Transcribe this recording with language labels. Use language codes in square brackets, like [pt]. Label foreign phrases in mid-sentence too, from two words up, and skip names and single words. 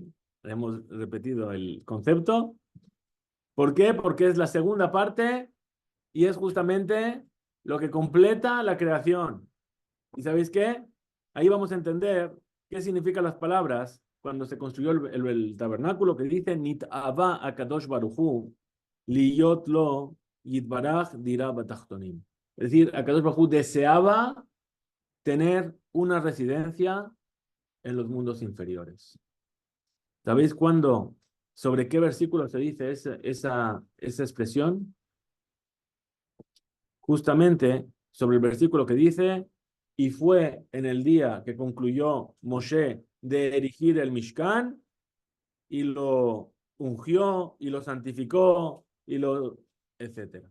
[es] Hemos repetido el concepto. ¿Por qué? Porque es la segunda parte y es justamente lo que completa la creación. ¿Y sabéis qué? Ahí vamos a entender qué significan las palabras cuando se construyó el tabernáculo que dice [he] נתאוה הקדוש ברוך הוא להיות לו יתברך דירה בתחתונים. [es] Es decir, [he] הקדוש ברוך הוא [es] deseaba tener una residencia en los mundos inferiores. ¿Sabéis cuándo, sobre qué versículo se dice esa expresión? Justamente sobre el versículo que dice, y fue en el día que concluyó Moshe de erigir el Mishkan, y lo ungió, y lo santificó, etcétera.